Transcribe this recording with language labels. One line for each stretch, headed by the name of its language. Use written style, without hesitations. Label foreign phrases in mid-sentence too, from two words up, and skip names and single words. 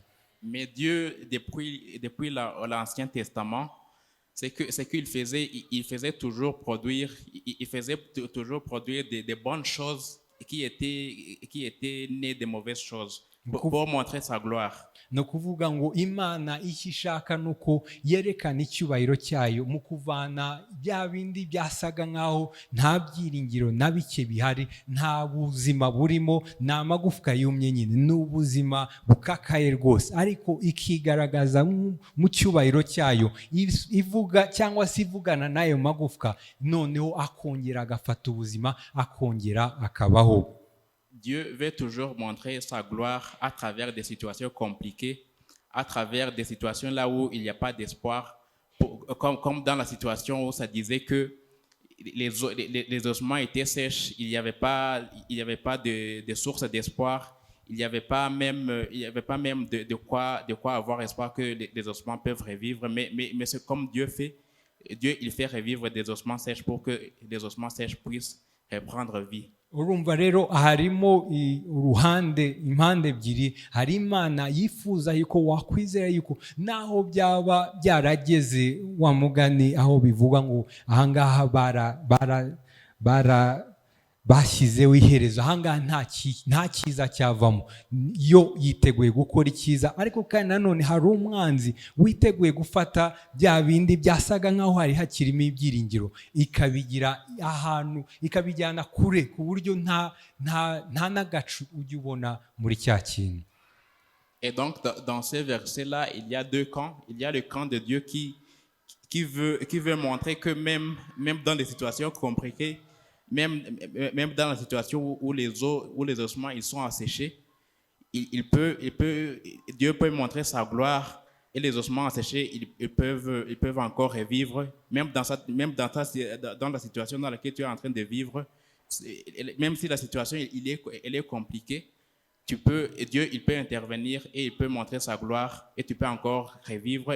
French: Mais Dieu, depuis l'Ancien Testament, c'est qu'il faisait toujours produire des bonnes choses qui étaient nées de mauvaises choses pour montrer sa gloire.
Kinyarwanda: No kuvuga ngo Imana icyo ishaka nuko yerekana icyubahiro cyayo mu kuvana bya bindi byasaga nkaho nta byiringiro na bike bihari, nta buzima burimo, ni amagufwa yumye nyine, ni ubuzima bukakaye rwose, ariko ikigaragaza mu cyubahiro cyayo ivuga cyangwa se ivugana n'ayo magufwa, noneho akongera agafata ubuzima akongera akabaho. Dieu veut toujours montrer sa gloire à travers des situations compliquées, à travers des situations là où il n'y a pas d'espoir, comme dans la situation où ça disait que les ossements étaient sèches, il n'y avait pas de source d'espoir, il n'y avait pas même de quoi avoir espoir que les ossements peuvent revivre, mais c'est comme Dieu il fait revivre des ossements sèches pour que les ossements sèches puissent reprendre vie. Urumva rero harimo impande ebyiri. Hari Imana yifuza yuko wakwizera yuko naho byaba byarageze wa mugani aho bivuga ngo ahangaha bashyizeho iherezo, ahangaha nta cyiza cyavamo, yo yiteguye gukora icyiza, ariko kandi nanone hari umwanzi witeguye gufata bya bindi byasaga nkaho hari hakirimo ibyiringiro ikabigira ahantu, ikabijyana kure ku buryo nta n'agacu ujya ubona muri cya kintu.
French: Et donc dans ces versets-là, il y a deux camps. Il y a le camp de Dieu qui veut montrer que même dans des situations compliquées, même dans la situation où les ossements ils sont asséchés, Dieu peut montrer sa gloire, et les ossements asséchés ils peuvent encore revivre, même dans la situation dans laquelle tu es en train de vivre, même si la situation elle est compliquée, Dieu il peut intervenir et il peut montrer sa gloire et tu peux encore revivre.